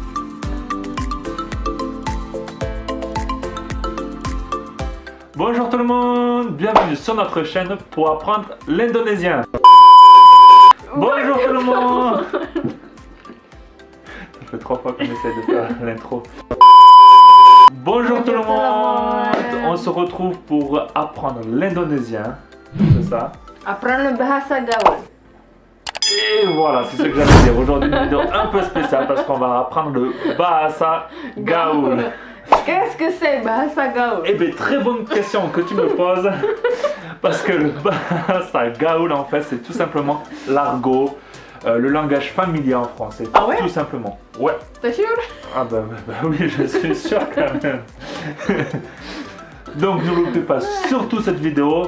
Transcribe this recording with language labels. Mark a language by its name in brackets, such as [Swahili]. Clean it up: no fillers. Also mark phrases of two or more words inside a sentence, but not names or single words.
[French] Bonjour tout le monde, bienvenue sur notre chaîne pour apprendre l'indonésien. Bonjour tout le monde. Ça fait 3 fois qu'on essaie de faire l'intro. Bonjour tout le monde. On se retrouve pour apprendre l'indonésien, c'est ça? Apprendre bahasa gaul. Et voilà, c'est ce que j'allais dire. Aujourd'hui, une vidéo un peu spéciale parce qu'on va apprendre le Bahasa Gaul. Qu'est-ce que c'est bahasa gaul? Eh bien, très bonne question que tu me poses. Parce que le Bahasa Gaul, en fait, c'est tout simplement l'argot, le langage familier en français. Ah ouais? Tout simplement. Ouais. T'es sûr? Ah bah oui, je suis sûr quand même. Donc, ne loupez pas surtout cette vidéo.